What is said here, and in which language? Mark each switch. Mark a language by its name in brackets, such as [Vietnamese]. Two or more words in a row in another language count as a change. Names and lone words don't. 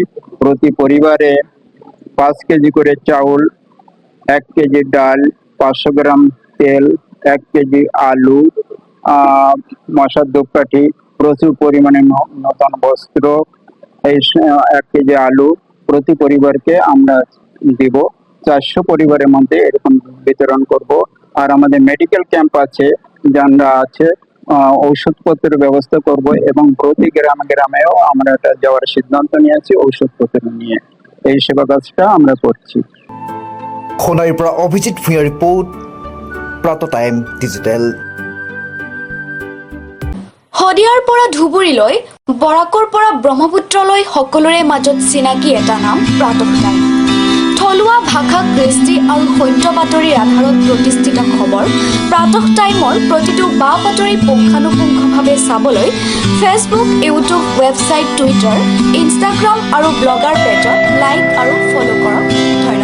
[Bangla] প্রতি পরিবারে 5 কেজি করে চাউল, 1 কেজি ডাল, 500 গ্রাম তেল, 1 কেজি আলু, মশার ধূপকাঠি, প্রচুর পরিমাণে নতুন বস্ত্র, এই 1 কেজি আলু প্রতি পরিবারকে আমরা দিব। 400 পরিবারের মধ্যে এরকম বিতরণ করব। আর আমাদের মেডিকেল ক্যাম্প আছে, যারা আছে ঔষধপত্রের ব্যবস্থা করব এবং প্রতি গ্রামেও আমরা এটা যাওয়ার সিদ্ধান্ত নিয়েছি ঔষধপত্র নিয়ে। এই সেবা কাজটা আমরা করছি। [Assamese] সোণাৰীৰ পৰা অভিজিত ভূঞাৰ ৰিপৰ্ট, প্ৰাত টাইম ডিজিটেল। শদিয়াৰ পৰা ধুবুৰীলৈ, বৰাকৰ পৰা ব্ৰহ্মপুত্ৰলৈ সকলোৰে মাজত চিনাকি এটা নাম প্ৰাতঃ টাইম। থলুৱা ভাষা, কৃষ্টি আৰু সত্য বাতৰিৰ আধাৰত প্ৰতিষ্ঠিত খবৰ প্ৰাতঃ টাইমৰ প্ৰতিটো বা বাতৰি পুংখানুপুংখভাৱে চাবলৈ ফেচবুক, ইউটিউব, ৱেবছাইট, টুইটাৰ, ইনষ্টাগ্ৰাম আৰু ব্লগাৰ পেজত লাইক আৰু ফ'ল' কৰক।